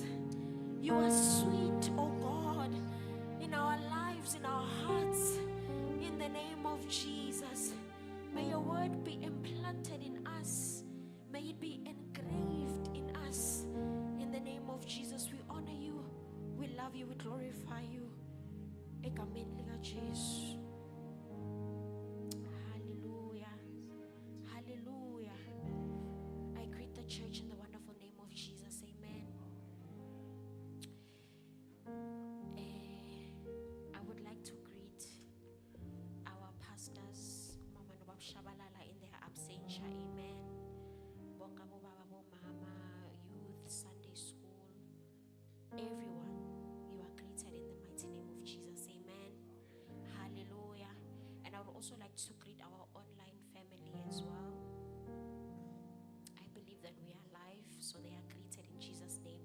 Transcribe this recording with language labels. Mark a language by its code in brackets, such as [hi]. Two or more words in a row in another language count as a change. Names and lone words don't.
[en] You are sweet, oh God, in our lives, in our hearts. In the name of Jesus. May your word be implanted in us. May it be engraved in us. In the name of Jesus, we honor you. We love you. We glorify you. [zu] Egameni lika Jesu. [en] Hallelujah. Hallelujah. I greet the church in the wonderful name of Jesus. Amen. I would like to greet our pastors, Mama Nobab Shabalala, in their absentia. Amen. [zu] Bonga bo baba bo mama, [en] youth, Sunday school, everyone, you are greeted in the mighty name of Jesus. Amen. Hallelujah. And I would also like to greet our online family as well. I believe that we are live, so they are greeted in Jesus' name.